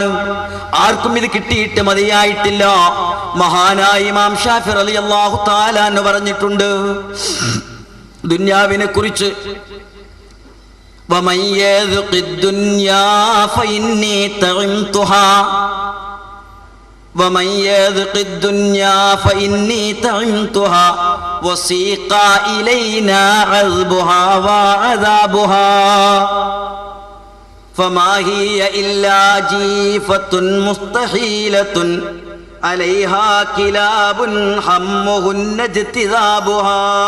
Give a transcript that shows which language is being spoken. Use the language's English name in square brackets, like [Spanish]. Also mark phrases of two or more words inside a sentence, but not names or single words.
[Malayalam] ആർക്കും ഇത് കിട്ടിയിട്ട് മതിയായിട്ടില്ല. മഹാനായ ഇമാം ഷാഫി [Arabic] رضي الله تعالى [Malayalam] എന്ന് പറഞ്ഞിട്ടുണ്ട് ദുന്യാവിനെ കുറിച്ച്, [Arabic] ومن يذق الدنيا فإني طعمتها ومن يذق الدنيا فإني طعمتها وسيق إلينا عذبها وعذابها فما هي إلا جيفة مستحيلة عليها كلاب حمهن اجتذابها